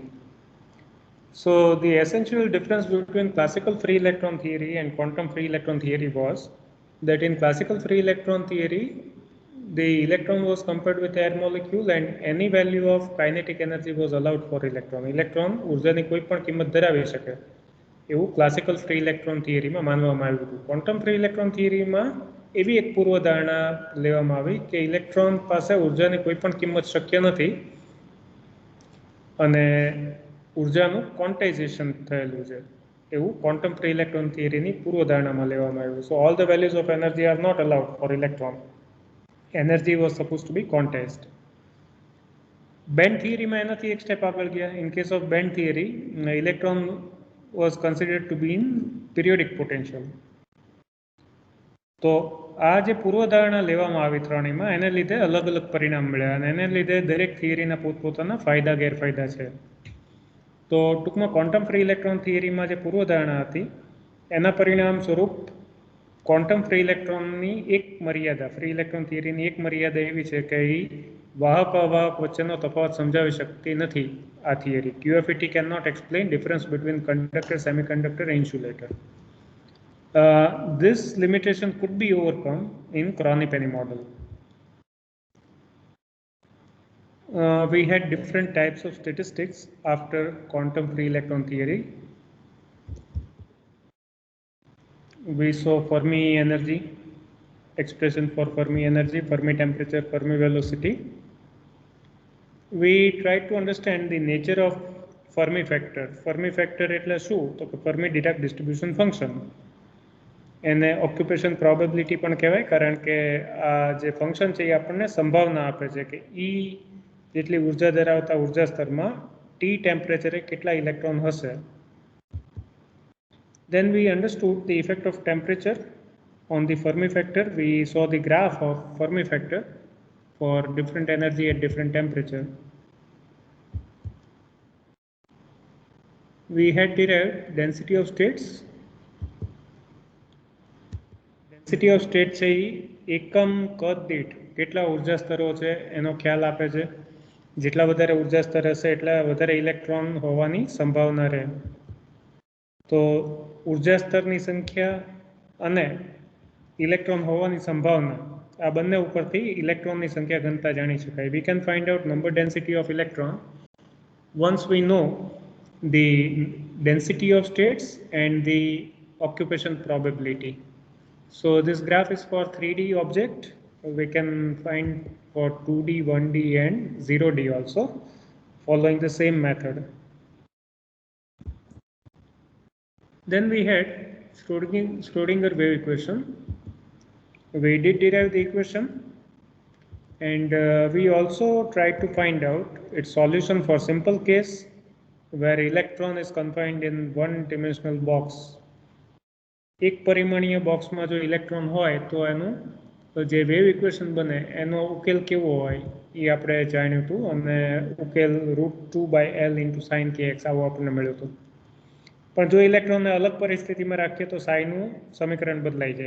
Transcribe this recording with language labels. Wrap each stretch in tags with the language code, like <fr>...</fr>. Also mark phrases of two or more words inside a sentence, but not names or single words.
<en>So the essential difference between classical free electron theory and quantum free electron theory was that in classical free electron theory, the electron was compared with air molecule and any value of kinetic energy was allowed for electron.</en> <gu>Electron ઉર્જાની કોઈ પણ કિંમત ધરાવી શકે એવું</gu> <en>classical free electron theory</en> <gu>માનવામાં આવ્યું હતું.</gu> <en>quantum free electron theory</en> <gu>એવી એક પૂર્વધારણા લેવામાં આવી કે ઇલેક્ટ્રોન પાસે ઉર્જાની કોઈ પણ કિંમત શક્ય નથી અને ઉર્જાનું ક્વોન્ટાઇઝેશન થયેલું છે એવું</gu> <en>quantum free electron theory</en> <gu>પૂર્વધારણામાં લેવામાં આવ્યું.</gu> <en>so all the values of energy are not allowed for electron. Energy was supposed to be quantized. Band theory</en> <gu>માં એનાથી એક સ્ટેપ આગળ ગયા.</gu> <en>In case of band theory, electron was considered to be in periodic potential.</en> <gu>તો આ જે પૂર્વધારણા લેવામાં આવી ત્રણેયમાં એને લીધે અલગ અલગ પરિણામ મળ્યા અને એને લીધે દરેક થિયરીના પોતપોતાના ફાયદા ગેરફાયદા છે. તો ટૂંકમાં</gu> <en>quantum free electron theory</en> <gu>જે પૂર્વધારણા હતી એના પરિણામ સ્વરૂપ</gu> <en>quantum free electron</en> <gu>એક મર્યાદા,</gu> <en>free electron theory</en> <gu>એક મર્યાદા એવી છે કે એ વાહક અવાહક વચ્ચેનો તફાવત સમજાવી શકતી નથી આ થિયરી.</gu> <en>QFET cannot explain difference between conductor, semiconductor and insulator. This limitation could be overcome in Croney-Penny model. We had different types of statistics after quantum free electron theory. We saw Fermi energy, expression for Fermi energy, Fermi temperature, Fermi velocity. We tried to understand the nature of Fermi factor. Fermi factor</en> <gu>એટલે શું? તો કે</gu> <en>Fermi Dirac distribution function.</en> <gu>એને</gu> <en>occupation probability</en> <gu>પણ કહેવાય કારણ કે આ જે ફંક્શન છે એ આપણને સંભાવના આપે છે કે E જેટલી ઉર્જા ધરાવતા ઉર્જા સ્તરમાં T temperature કેટલા ઇલેક્ટ્રોન હશે.</gu> <en>Then we understood the effect of temperature on the Fermi factor. We saw the graph of Fermi factor for different energy at different temperature. We had derived density of states. Density of state</en> <gu>છે એ એકમ કદ દીઠ કેટલા ઉર્જા સ્તરો છે એનો ખ્યાલ આપે છે. જેટલા વધારે ઉર્જા સ્તર હશે એટલા વધારે ઇલેક્ટ્રોન હોવાની સંભાવના રહે. તો ઉર્જા સ્તરની સંખ્યા અને ઇલેક્ટ્રોન હોવાની સંભાવના આ બંને ઉપરથી ઇલેક્ટ્રોનની સંખ્યા ઘનતા જાણી શકાય.</gu> <en>We can find out number density of electron once we know the density of states and the occupation probability. So this graph is for 3D object. We can find for 2D, 1D and 0D also following the same method. Then we had Schrodinger wave equation. We did derive the equation and we also tried to find out its solution for simple case where electron is confined in one-dimensional box.</en> <gu>એક પરિમાણીય બોક્સમાં જો ઇલેક્ટ્રોન હોય તો એનું જે</gu> <en>wave equation</en> <gu>બને એનો ઉકેલ કેવો હોય એ આપણે જાણ્યું હતું અને ઉકેલ √2/L × sin kx આવો આપણને મળ્યો હતો. પણ જો ઇલેક્ટ્રોનને અલગ પરિસ્થિતિમાં રાખીએ તો સાઈનું સમીકરણ બદલાઈ જાય.</gu>